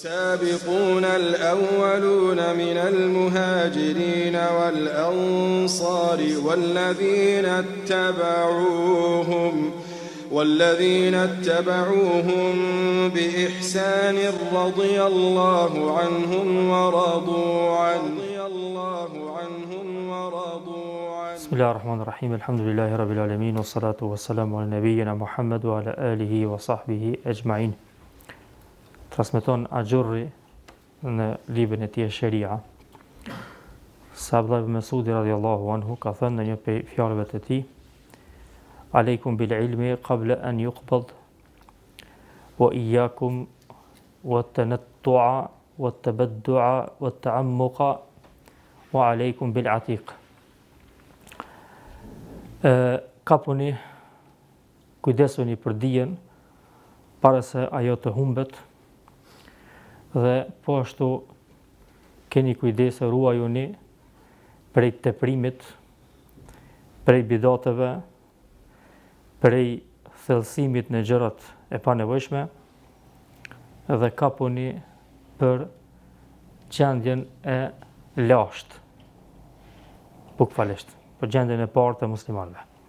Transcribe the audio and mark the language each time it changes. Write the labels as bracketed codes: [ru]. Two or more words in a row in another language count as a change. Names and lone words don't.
[ar] والسابقون الأولون من المهاجرين والأنصار والذين اتبعوهم بإحسان رضي الله عنهم ورضوا عنه بسم الله الرحمن الرحيم الحمد لله رب العالمين والصلاة والسلام على نبينا محمد وعلى آله وصحبه أجمعين. [sq] Transmeton Ajurri në librin e tij Sharia. [ar] Sa Abdullah ibn Mas'udi رضي الله عنه [sq] ka thënë në një prej fjalëve të tij: [ar] "عليكم بالعلم قبل أن يقبض وإياكم والتنطع والتبدع والتعمق وعليكم بالعتيق." [sq] Kapuni, kujdesuni për dijen para se ajo të humbet, dhe po ashtu keni kujdes, ruajuni prej teprimit, prej bidateve, prej thellësimit në gjërat e panevojshme, dhe kapuni për gjendjen e lashtë, bukfalisht, për gjendjen e parë të muslimanëve.